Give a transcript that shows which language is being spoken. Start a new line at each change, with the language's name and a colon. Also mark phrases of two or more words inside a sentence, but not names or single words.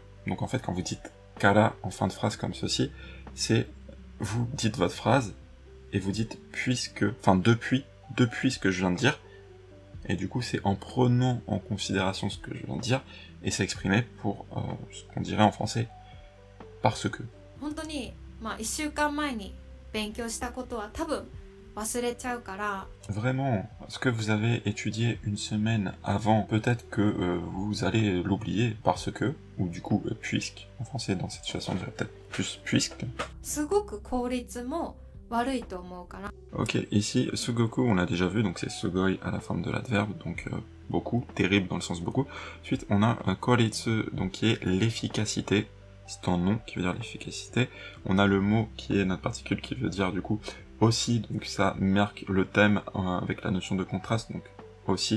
French: Donc en fait, quand vous dites kala en fin de phrase comme ceci, c'est vous dites votre phrase, et vous dites puisque, enfin depuis ce que je viens de dire, et du coup c'est en prenant en considération ce que je viens de dire, et c'est exprimé pour ce qu'on dirait en français parce que.
Japanese: 本当に1週間前に勉強したことは多分忘れちゃうから、
French: Vraiment, ce que vous avez étudié une semaine avant, peut-être que vous allez l'oublier parce que, ou du coup, puisque, en français dans cette situation on dirait peut-être plus puisque.
Japanese: すごく効率も悪いと思うから。
French: Ok, ici, sugoku on l'a déjà vu, donc c'est sugoi à la forme de l'adverbe, donc beaucoup, terrible dans le sens beaucoup. Ensuite, on a koritsu, donc qui est l'efficacité, c'est un nom qui veut dire l'efficacité. On a le mot qui est notre particule qui veut dire du coup aussi, donc ça marque le thème avec la notion de contraste, donc aussi.